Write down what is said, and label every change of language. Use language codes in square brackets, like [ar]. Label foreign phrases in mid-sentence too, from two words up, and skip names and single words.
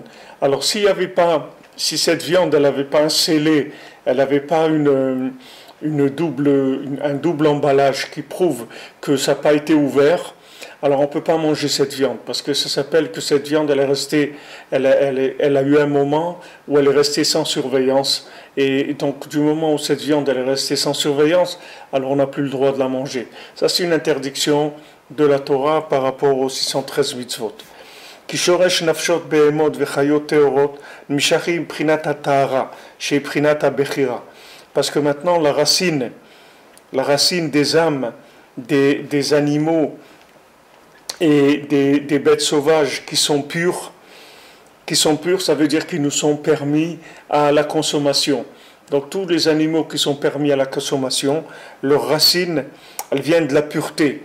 [fr] Alors si cette viande, elle n'avait pas un scellé, elle n'avait pas un double emballage qui prouve que ça n'a pas été ouvert, alors on ne peut pas manger cette viande, parce que ça s'appelle que cette viande, elle a eu un moment où elle est restée sans surveillance, et donc du moment où cette viande elle est restée sans surveillance, alors on n'a plus le droit de la manger. Ça c'est une interdiction de la Torah par rapport aux 613 mitzvot. [he] כי שורש נפשות בהמות וחיות טהורות נמשכים מבחינת הטהרה, שהיא מבחינת הבחירה. [fr] Parce que maintenant la racine des âmes des animaux et des bêtes sauvages qui sont pures, ça veut dire qu'ils nous sont permis à la consommation. Donc tous les animaux qui sont permis à la consommation, leurs racines, elles viennent de la pureté.